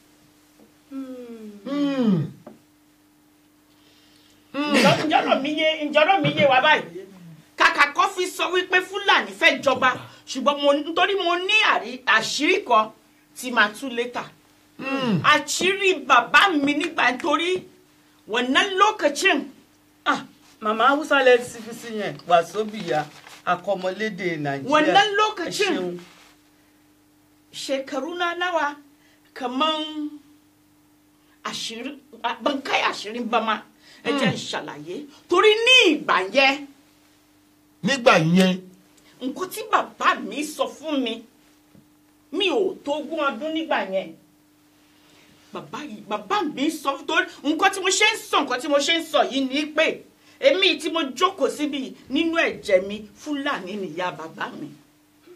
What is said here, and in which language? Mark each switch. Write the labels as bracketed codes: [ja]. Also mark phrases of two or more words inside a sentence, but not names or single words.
[yo] ǹjọ́rọ̀ mi yé wa báyìí kàkà kó fi sọ wípé Fúlàní fẹ́ jọba ṣùgbọ́n nítorí mo ní àṣírí kan tí màá tú létà àṣírí bàbá mi nígbà nítorí [ha] wannan lokacin [yo] màmá Hausa lẹ ti fi sí yẹn Wazobia akọmọlédè Nàìjíríà [ha] wannan lokacin shekaru na nawa kaman 20 ban kai 20 ba ma [yo] ẹ jẹ́ ṣàlàyé torí ní ìgbà yẹn nígbà yẹn nǹkan tí bàbá mi sọ fún mi ò tó 20 ọdún nígbà yẹn bàbá mi sọ torí nǹkan tí mo ṣe ń sọ yìí ni pé èmi tí mo jókòó síbi nínú ẹ̀jẹ̀ mi Fúlàní nìyá bàbá mi